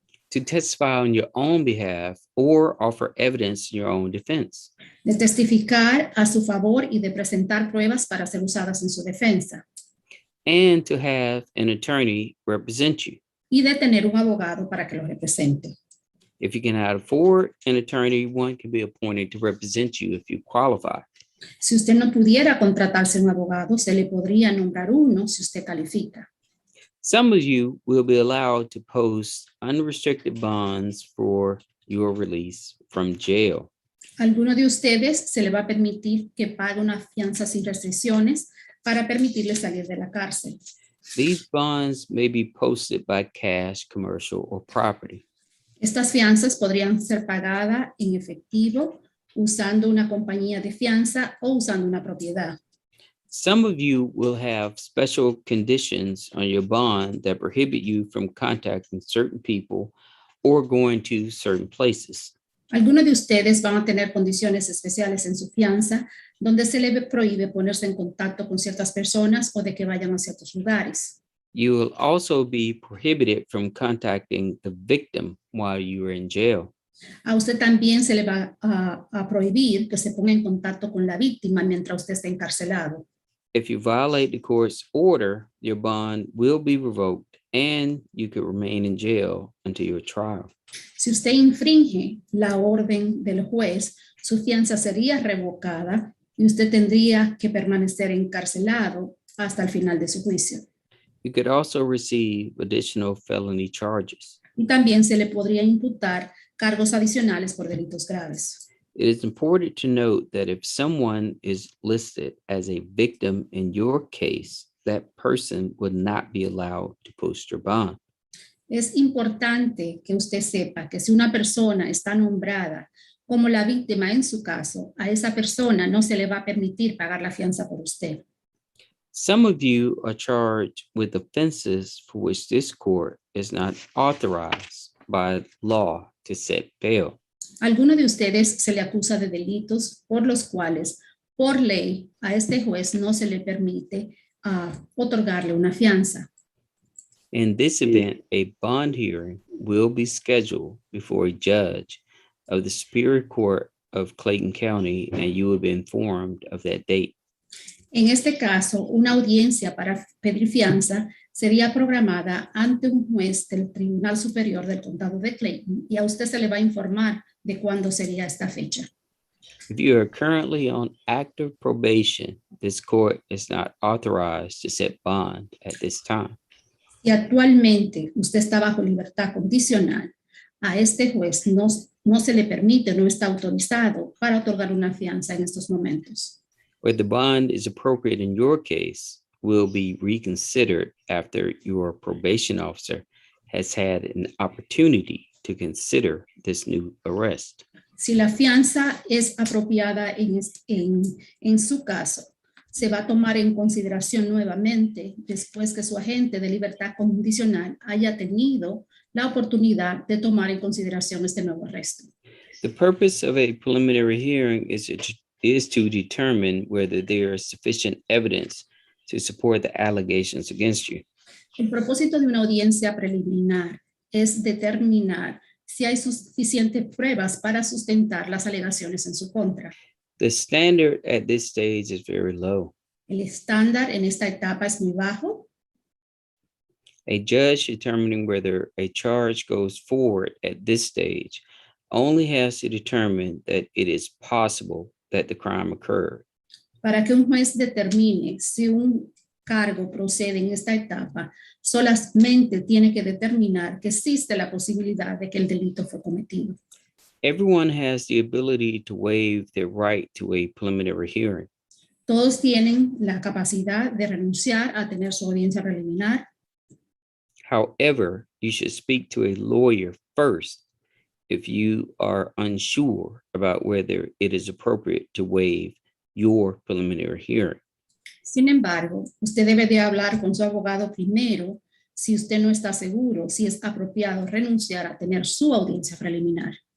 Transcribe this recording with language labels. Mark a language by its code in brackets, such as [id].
[en] To testify on your own behalf or offer evidence in your own defense. [es] De testificar a su favor y de presentar pruebas para ser usadas en su defensa. [en] And to have an attorney represent you. [es] Y de tener un abogado para que lo represente. [en] If you cannot afford an attorney, one can be appointed to represent you if you qualify. [es] Si usted no pudiera contratarse un abogado, se le podría nombrar uno si usted califica. [en] Some of you will be allowed to post unrestricted bonds for your release from jail. [es] Alguno de ustedes se le va a permitir que pague una fianza sin restricciones para permitirle salir de la cárcel. [en] These bonds may be posted by cash, commercial, or property. [es] Estas fianzas podrían ser pagadas en efectivo, usando una compañía de fianza o usando una propiedad. [en] Some of you will have special conditions on your bond that prohibit you from contacting certain people or going to certain places. [es] Algunos de ustedes van a tener condiciones especiales en su fianza, donde se le prohíbe ponerse en contacto con ciertas personas o de que vayan a ciertos lugares. [en] You will also be prohibited from contacting the victim while you are in jail. [es] A usted también se le va a prohibir que se ponga en contacto con la víctima mientras usted esté encarcelado. [en] If you violate the court's order, your bond will be revoked and you could remain in jail until your trial. [es] Si usted infringe la orden del juez, su fianza sería revocada y usted tendría que permanecer encarcelado hasta el final de su juicio. [en] You could also receive additional felony charges. [es] Y también se le podría imputar cargos adicionales por delitos graves. [en] It is important to note that if someone is listed as a victim in your case, that person would not be allowed to post your bond. [es] Es importante que usted sepa que si una persona está nombrada como la víctima en su caso, a esa persona no se le va a permitir pagar la fianza por usted. [en] Some of you are charged with offenses for which this court is not authorized by law to set bail. [es] Alguno de ustedes se le acusa de delitos por los cuales, por ley, a este juez no se le permite otorgarle una fianza. [en] In this event, a bond hearing will be scheduled before a judge of the Superior Court of Clayton County, and you will be informed of that date. [es] En este caso, una audiencia para pedir fianza sería programada ante un juez del Tribunal Superior del Condado de Clayton y a usted se le va a informar de cuándo sería esta fecha. [en] If you are currently on active probation, this court is not authorized to set bond at this time. [es] Si actualmente usted está bajo libertad condicional, a este juez no se le permite, no está autorizado para otorgar una fianza en estos momentos. [en] Whether the bond is appropriate in your case will be reconsidered after your probation officer has had an opportunity to consider this new arrest. [es] Si la fianza es apropiada en su caso, se va a tomar en consideración nuevamente después que su agente de libertad condicional haya tenido la oportunidad de tomar en consideración este nuevo arresto. [en] The purpose of a preliminary hearing is to determine whether there is sufficient evidence to support the allegations against you. [es] El propósito de una audiencia preliminar es determinar si hay suficientes pruebas para sustentar las alegaciones en su contra. [en] The standard at this stage is very low. [es] El estándar en esta etapa es muy bajo. [en] A judge determining whether a charge goes forward at this stage only has to determine that it is possible that the crime occurred. [es] Para que un juez determine si un cargo procede en esta etapa, solamente tiene que determinar que existe la posibilidad de que el delito fue cometido. [en] Everyone has the ability to waive their right to a preliminary hearing. [es] Todos tienen la capacidad de renunciar a tener su audiencia preliminar. [en] However, you should speak to a lawyer first if you are unsure about whether it is appropriate to waive your preliminary hearing. [es] Sin embargo, usted debe de hablar con su abogado primero si usted no está seguro si es apropiado renunciar a tener su audiencia preliminar.